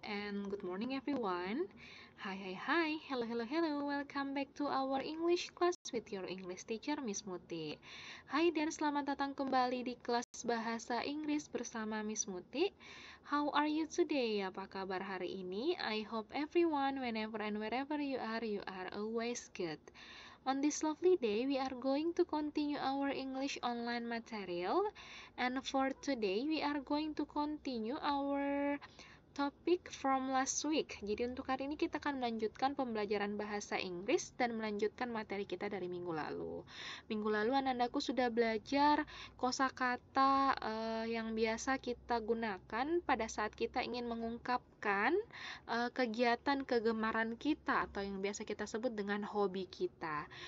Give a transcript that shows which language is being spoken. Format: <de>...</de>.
<en>And good morning everyone. Hi. Hello. Welcome back to our English class with your English teacher Miss Muti.</en> <id>Hai dan selamat datang kembali di kelas bahasa Inggris bersama Miss Muti.</id> <en>How are you today?</en> <id>Apa kabar hari ini?</id> <en>I hope everyone, whenever and wherever you are always good. On this lovely day, we are going to continue our English online material. And for today, we are going to continue our topic from last week.</en> <id>Jadi untuk hari ini kita akan melanjutkan pembelajaran bahasa Inggris dan melanjutkan materi kita dari minggu lalu. Minggu lalu anak-anakku sudah belajar kosakata yang biasa kita gunakan pada saat kita ingin mengungkapkan kegiatan kegemaran kita atau yang biasa kita sebut dengan hobi kita.</id>